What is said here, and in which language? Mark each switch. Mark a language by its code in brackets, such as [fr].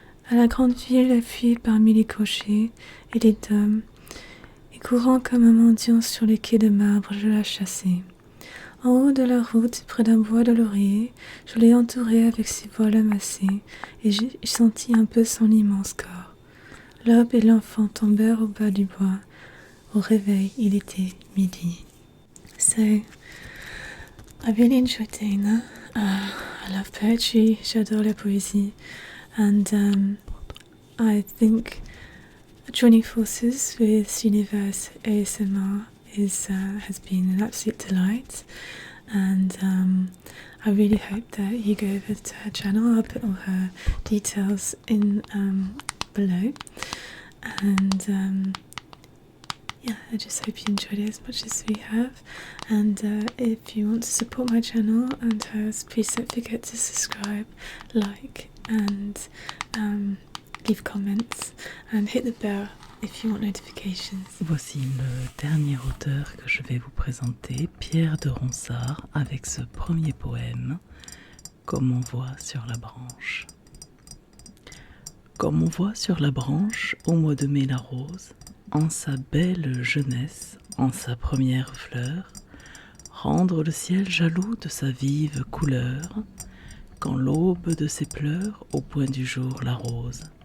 [fr] À la grande ville, appuyée parmi les cochers et les dames, et courant comme un mendiant sur les quais de marbre, je la chassai. En haut de la route, près d'un bois de laurier, je l'ai entouré avec ses voiles amassées, et j'ai senti un peu son immense corps. L'aube et l'enfant tombèrent au bas du bois. Au réveil, il était midi. [en] So, I really enjoyed doing that. I love poetry, [fr] j'adore la poésie, [en] and I think joining forces with Universe ASMR has been an absolute delight, and I really hope that you go over to her channel. I'll put all her details in below, and yeah, I just hope you enjoyed it as much as we have, and if you want to support my channel and hers, please don't forget to subscribe, like, and leave comments, and hit the bell if you want notifications. [fr] Voici le dernier auteur que je vais vous présenter, Pierre de Ronsard, avec ce premier poème, Comme on voit sur la branche. Comme on voit sur la branche au mois de mai la rose, en sa belle jeunesse, en sa première fleur, rendre le ciel jaloux de sa vive couleur, quand l'aube de ses pleurs au point du jour l'arrose.